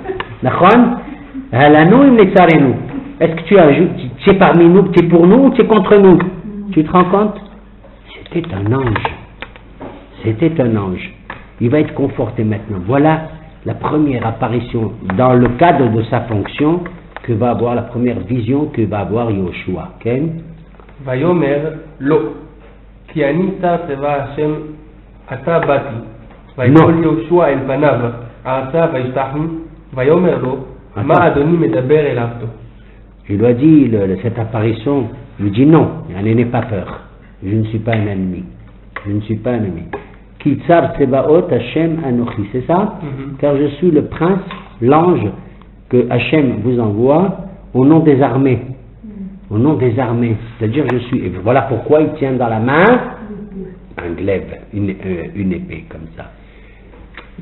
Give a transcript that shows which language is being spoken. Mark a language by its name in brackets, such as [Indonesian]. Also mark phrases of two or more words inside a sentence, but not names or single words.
[French] Est-ce que tu es parmi nous, tu es pour nous ou tu es contre nous? Tu te rends compte? C'était un ange. C'était un ange. Il va être conforté maintenant. Voilà la première apparition dans le cadre de sa fonction que va avoir, la première vision que va avoir Yoshua. Okay? [Hebrew] ויאמר לא, כי אני שר צבא השם עתה באתי, ויפול יהושע אל פניו ארצה וישתחו, ויאמר לו, מה אדוני מדבר אליו? [French] Il lui a dit, cette apparition, il lui dit non, n'aie pas peur, je ne suis pas un ennemi, je ne suis pas un ennemi. [Hebrew] כי שר צבאות השם אנכי, [French] c'est ça? Car je suis le prince, l'ange que Hashem vous envoie au nom des armées. Au nom des armées, c'est-à-dire je suis, et voilà pourquoi il tient dans la main un glaive, une épée comme ça.